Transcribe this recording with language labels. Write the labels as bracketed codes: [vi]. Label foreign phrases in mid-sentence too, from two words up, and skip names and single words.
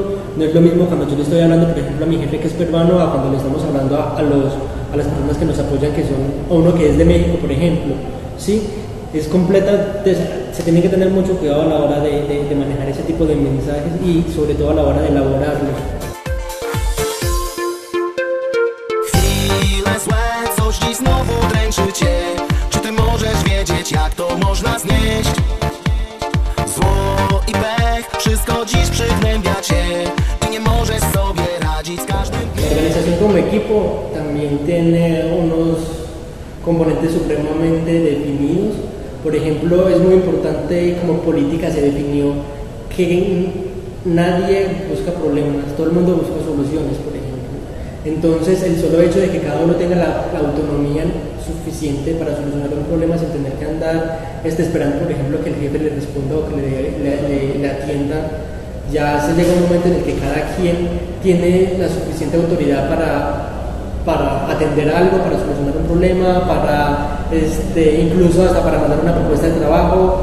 [es] No es lo mismo cuando yo le estoy hablando, por ejemplo, a mi jefe que es peruano, a cuando le estamos hablando a las personas que nos apoyan, que son, o uno que es de México, por ejemplo, ¿sí? Se tiene que tener mucho cuidado a la hora de manejar ese tipo de mensajes y sobre todo a la hora de elaborarlos. [pl] Znowu dręczy cię. Czy ty możesz wiedzieć, jak to można znieść? Zło i pech, wszystko dziś przygnębia cię i nie możesz sobie radzić z każdym dniem. [es] La organización como equipo también tiene unos componentes supremamente definidos. Por ejemplo, es muy importante, como política se definió que nadie busca problemas, todo el mundo busca soluciones, por ejemplo. Entonces, el solo hecho de que cada uno tenga la autonomía suficiente para solucionar un problema sin tener que andar esperando, por ejemplo, que el jefe le responda o que le atienda, ya se llega un momento en el que cada quien tiene la suficiente autoridad para atender algo, para solucionar un problema, incluso hasta para mandar una propuesta de trabajo.